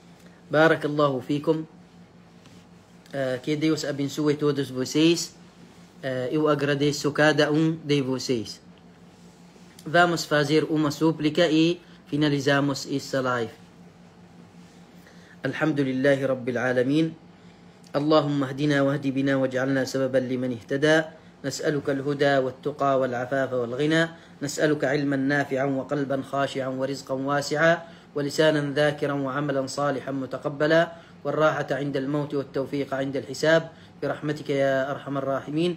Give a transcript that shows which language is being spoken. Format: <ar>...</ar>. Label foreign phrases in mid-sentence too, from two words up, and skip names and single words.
<ar>بارك الله فيكم.</ar> <pt>Que Deus abençoe todos vocês. eu agradeço cada um de vocês. Vamos fazer uma súplica e finalizamos essa live.</pt> <ar>الحمد لله رب العالمين. اللهم اهدنا واهد بنا واجعلنا سببا لمن اهتدى. نسألك الهدى والتقى والعفاف والغنى. نسألك علما نافعا وقلبا خاشعا ورزقا واسعا ولسانا ذاكرا وعملا صالحا متقبلا والراحة عند الموت والتوفيق عند الحساب برحمتك يا أرحم الراحمين.</ar>